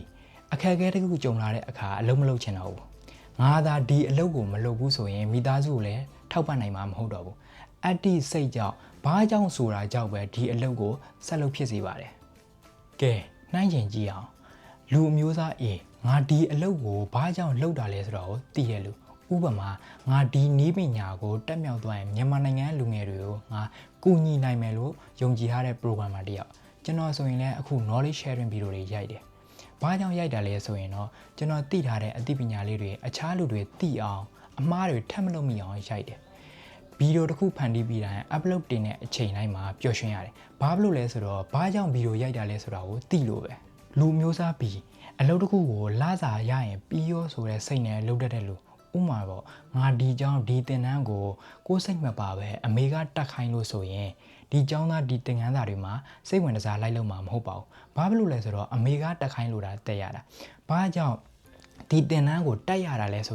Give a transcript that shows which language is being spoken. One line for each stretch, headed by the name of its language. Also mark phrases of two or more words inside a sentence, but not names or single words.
Burmese: အခက်အခဲတစ်ခုကြုံလာတဲ့အခါအလုပ်မလုပ်ချင်တော့ဘူးငါသာဒီအလုပ်ကိုမလုပ်ဘူးဆိုရင်မိသားစုကိုလည်းထောက်ပံ့နိုင်မှာမဟုတ်တော့ဘူးအတ္တိစိတ်ကြောင့်ဘာကြောင့်ဆိုတာကြောင့်ပဲဒီအလုပ်ကိုဆက်လုပ်ဖြစ်စေပါတယ်ကဲနှိုင်းချင်ကြည့်အောင်လူအမျိုးသား A ငါဒီအလုပ်ကို ဘာကြောင့်လုပ်တာလဲဆိုတော့သိရလို့ဥပမာငါဒီနည်းပညာကိုတက်မြောက်သွားရင်မြန်မာနိုင်ငံလူငယ်တွေကိုငါကူညီနိုင်မယ်လို့ယုံကြည်ထားတဲ့ programmer တစ်ယောက်ကျွန်တော်ဆိုရင်လည်းအခု
English: knowledge sharing
Burmese: video တွေရိုက်တယ်။ဘာကြောင့်ရိုက်တာလဲဆိုရင်တော့ကျွန်တော်သိထားတဲ့အသိပညာလေးတွေအခြားလူတွေသိအောင်အမှားတွေထပ်မလုပ်မိအောင်ရိုက်တယ်။ဗီဒီယိုတစ်ခု ဖန်တီးပြီးတိုင်း upload တင်တဲ့အချိန်တိုင်းမှာပျော်ရွှင်ရတယ်။ဘာလို့လဲဆိုတော့ဘာကြောင့်ဗီဒီယိုရိုက်တာလဲဆိုတာကိုသိလို့ပဲ။လူမျိုးစားပြီးအလုပ်တစ်ခုကိုလစာရရင်ပြီးရောဆိုတဲ့စိတ်နဲ့လုပ်တတ်တဲ့လူဥမာပေါ့ငါဒီကြောင်းဒီသင်တန်းကိုစိတ်မပါပဲအမေကတက်ခိုင်းလို့ဆိုရင်ဒီကြောင်းသားဒီသင်ခန်းစာတွေမှာစိတ်ဝင်စားလိုက်လို့မှာမဟုတ်ပါဘူးဘာဖြစ်လို့လဲဆိုတော့အမေကတက်ခိုင်းလို့တာတက်ရတာဘာကြောင့်ဒီသင်တန်းကိုတက်ရတာလဲဆို